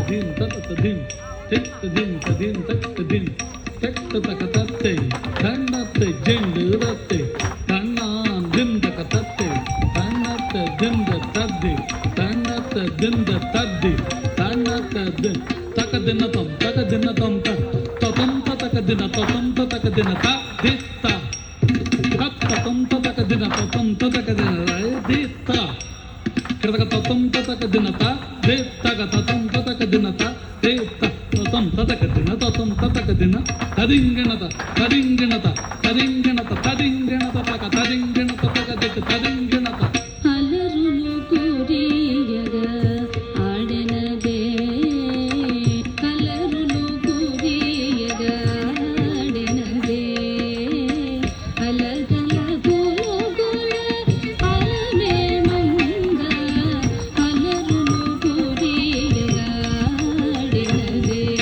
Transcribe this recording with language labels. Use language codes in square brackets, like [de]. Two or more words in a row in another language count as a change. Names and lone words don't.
[te] din ta din tik din tak din tak tatte tannatte jenduratte tanna din takatatte tannatte din taddi tannatte din taddi tannatte din takadina tom tatam takadina ta ditta tatam takadina ditta krataka tatam takadina ta ditta tatam takadina ta ditta tatam takadina tadinganata tadinganata taka tadinganata takadika tadinganata అలరులు కురియగా ఆడెనదే అలరులు కురియగా ఆడెనదే అలగల గోగుల అలమే మంగ అలరులు కురియగా ఆడెనదే